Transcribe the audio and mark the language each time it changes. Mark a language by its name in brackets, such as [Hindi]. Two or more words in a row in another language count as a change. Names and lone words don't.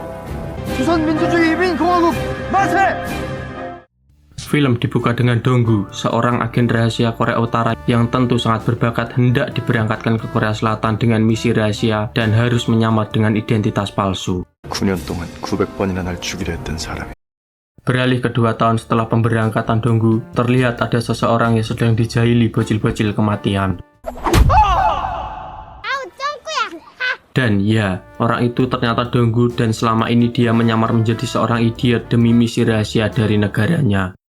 [Korean] 조선민주주의 인민공화국 만세! [Indonesian] Film dibuka dengan Donggu, seorang agen rahasia Korea Utara yang tentu sangat berbakat hendak diberangkatkan ke Korea Selatan dengan misi rahasia dan harus menyamar dengan identitas palsu. [Korean] 9년 동안 900번이나 날 죽이려 했던 사람이. [Indonesian] Beralih ke 2 tahun setelah pemberangkatan Donggu, terlihat ada seseorang yang sedang dijahili bocil-bocil kematian. Dan ya, orang itu ternyata Donggu dan selama ini dia menyamar menjadi seorang idiot demi misi rahasia dari negaranya.